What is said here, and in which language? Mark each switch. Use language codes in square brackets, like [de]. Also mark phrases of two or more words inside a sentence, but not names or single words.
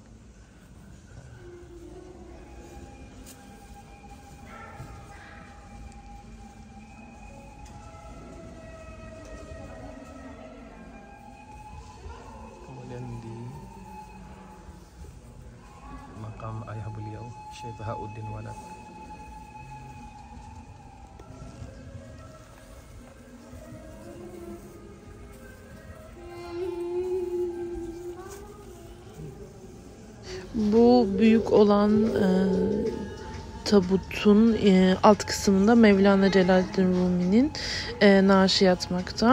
[id] Kemudian di makam ayah beliau, Syekh Bahauddin Walad. [tr] Bu büyük olan tabutun alt kısmında Mevlana Celaleddin Rumi'nin naaşı yatmakta.